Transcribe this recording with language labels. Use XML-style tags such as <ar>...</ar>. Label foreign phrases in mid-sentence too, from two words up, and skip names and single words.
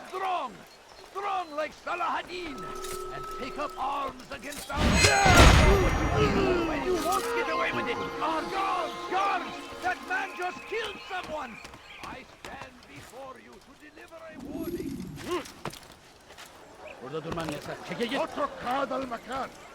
<en>that. strong. Strong like Salahadin. And take up arms against our... When you won't get away with it. Guards! Guards! That man just killed someone. I stand before you to deliver a warning.</en> <tr>Burada durman yasak. Çekil git.</tr> <ar>اترك هذا المكان.</ar>